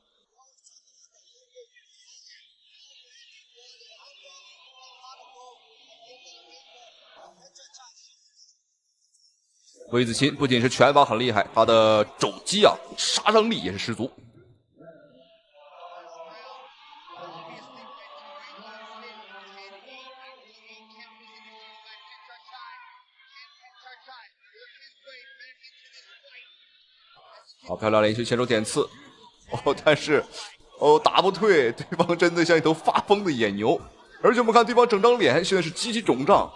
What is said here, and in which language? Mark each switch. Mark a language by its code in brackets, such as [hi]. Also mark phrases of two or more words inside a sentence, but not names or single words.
[zh] 魏子琴不僅是拳法很厲害，他的肘擊啊，殺傷力也是十足。好漂亮，連續前手點刺，但是打不退，對方真的像一頭發瘋的野牛，而且我們看對方整張臉現在是極其腫脹。